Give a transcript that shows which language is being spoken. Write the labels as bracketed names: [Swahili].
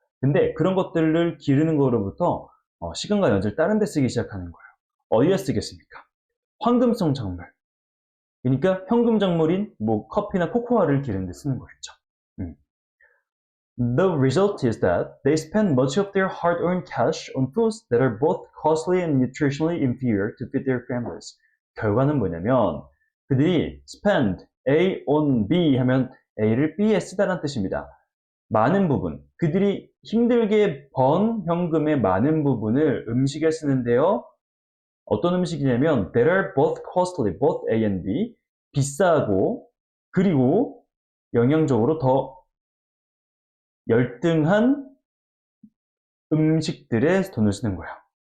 [Korean] 근데 그런 것들을 기르는 거로부터 시간과 에너지를 다른 데 쓰기 시작하는 거예요. 어디에 쓰겠습니까? 황금성 작물. 그러니까 현금 작물인 뭐 커피나 코코아를 기르는 데 쓰는 거겠죠. [English] The result is that they spend much of their hard-earned cash on foods that are both costly and nutritionally inferior to feed their families. [Korean] 결과는 뭐냐면 그들이 [English] spend A on B [Korean] 하면 A를 B에 쓰다라는 뜻입니다. 많은 부분, 그들이 힘들게 번 현금의 많은 부분을 음식에 쓰는데요. 어떤 음식이냐면 [English] that are both costly, both A and B, [Korean] 비싸고 그리고 영양적으로 더 열등한 음식들에 돈을 쓰는 거야.